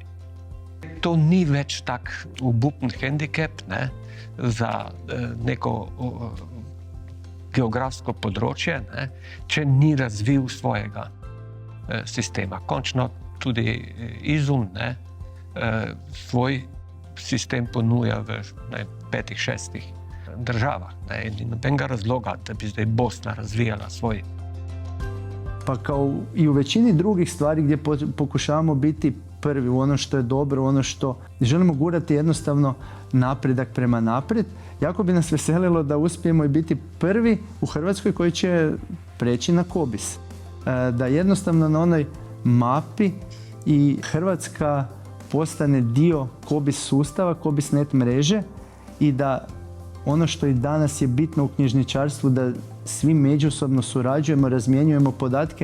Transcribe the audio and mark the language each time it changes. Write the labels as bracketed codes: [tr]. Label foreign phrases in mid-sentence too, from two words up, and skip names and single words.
[sl] To ni več tak obupen hendikep za neko geografsko področje, če ni razvil svojega sistema. Končno tudi Izum svoj sistem ponuja v 5-6 državah. Ni nobenega razloga, da bi zdaj Bosna razvijala svoj. [hr] Pa kao i u većini drugih stvari gdje pokušavamo biti prvi u ono što je dobro, ono što želimo gurati jednostavno napredak prema naprijed, jako bi nas veselilo da uspijemo i biti prvi u Hrvatskoj koji će preći na COBISS. Da jednostavno na onoj mapi i Hrvatska postane dio COBISS sustava, COBISS.net mreže i da ono što i danas je bitno u knjižničarstvu, da svi međusobno surađujemo, razmjenjujemo podatke.